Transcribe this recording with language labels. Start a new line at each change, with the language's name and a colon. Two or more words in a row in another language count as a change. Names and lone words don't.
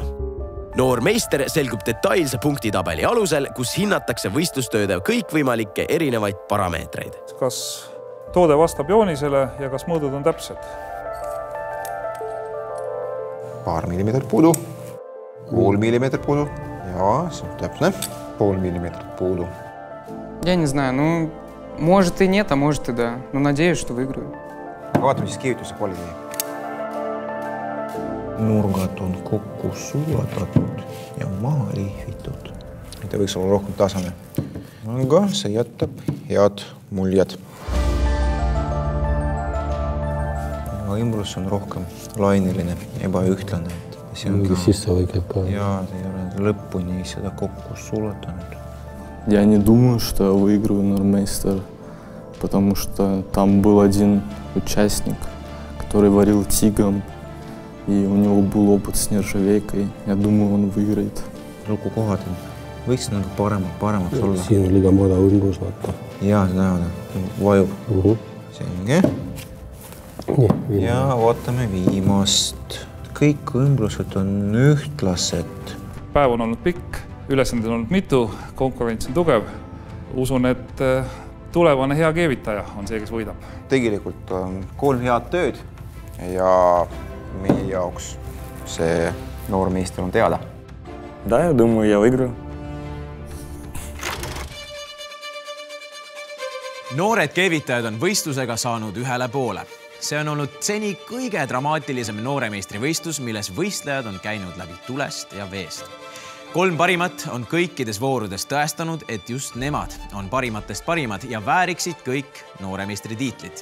Estonian: Noor meister selgub detailse punktitabeli alusel, kus hinnatakse võistlustööde kõikvõimalikke erinevaid parameetreid. Kas toode vastab joonisele ja kas mõõdud on täpsed? Paar millimeetrit puudu, pool millimeetrit puudu. Jaa, see on täpne. Pool millimeetrit puudu.
Russian: Я не знаю, может и нет, а может и да. Но надеюсь, что выиграю.
Estonian: Vaatame siis keevituse kvaliteedi. Nurgad on kokku sulatatud ja maha lihvitud. Ta võiks olla rohkem tasane. Aga see jätab head muljed. Imbrus on rohkem laineline, ebaühtlane. Sisse võikeb ka. Jaa, see ei ole lõpuni seda kokku sulatanud.
Russian: Я не думаю, что я выиграю нормейстер, потому что там был один участник, который варил тигом, и у него был опыт с нержавейкой. Я думаю, он выиграет.
Estonian: Rukukohad võiks nagu paremaks olla. Siin on liiga mada ümbrus, vaata. Jaa, seda on. Vajub. Selge. Ja vaatame viimast. Kõik ümbrused on ühtlased. Päev on olnud pikk, ülesanded on olnud mitu, konkurents on tugev. Usun, et tulevane hea keevitaja on see, kes võidab. Tegelikult on 3 head tööd ja meie jaoks see noor meister on teada.
Russian: Да, я думаю, я выиграю.
Estonian: Noored keevitajad on võistlusega saanud ühele poole. See on olnud seni kõige dramaatilisem nooremeistri võistlus, milles võistlejad on käinud läbi tulest ja veest. 3 parimat on kõikides voorudes tõestanud, et just nemad on parimatest parimad ja vääriksid kõik nooremeistri tiitlit.